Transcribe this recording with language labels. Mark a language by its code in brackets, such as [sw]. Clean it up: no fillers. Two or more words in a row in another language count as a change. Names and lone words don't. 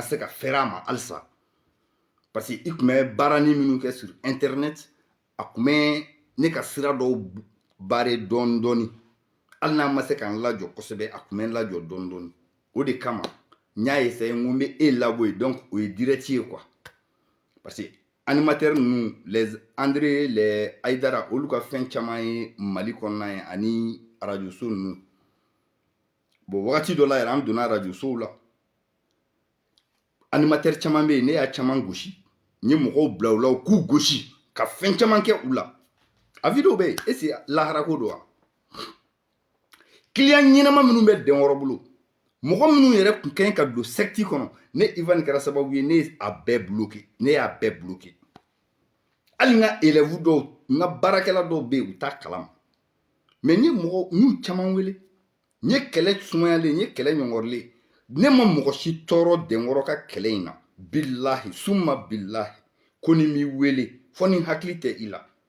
[bm] se ka fɛrɛ a ma halisa [fr] parce que [bm] i tun bɛ baarani minnu kɛ [fr] sur internet [bm] a tun bɛ ne ka sira dɔw baare dɔɔni dɔɔni hali n'a ma se ka n lajɔ kosɛbɛ a tun bɛ n lajɔ dɔɔni dɔɔni o de kama n y'a essayé n ko n bɛ e labɔ yen donc o ye direct ye quoi [fr] parce que [bm] animateur ninnu les André les Aïdara olu ka fɛn caman ye Mali kɔnɔna ye ani radio so ninnu bon wagati dɔ la yɛrɛ an donna radio sow la animateur caman bɛ yen ne y'a caman gosi n ye mɔgɔw bila u la u k'u gosi ka fɛn caman kɛ u la a video bɛ yen [fr] est ce que [bm] lahara ko don wa client ɲɛnama minnu bɛ denkɔrɔ bolo mɔgɔ minnu yɛrɛ kun kɛn ka don secte kɔnɔ ne Ivan kɛra sababu ye ne a bɛɛ bloqué ne y'a bɛɛ bloqué hali n ka élève dɔw n ka baarakɛla dɔw bɛ yen u t'a kalama mais n ye mɔgɔ n y'u caman wele n ye kɛlɛ sumayalen n ye kɛlɛ ɲɔngɔrilen ne ma mɔgɔ si tɔɔrɔ denkɔrɔ ka kɛlɛ in na [ar] billahi summa billahi [bm] ko ni m'i wele fɔ ni hakili tɛ i la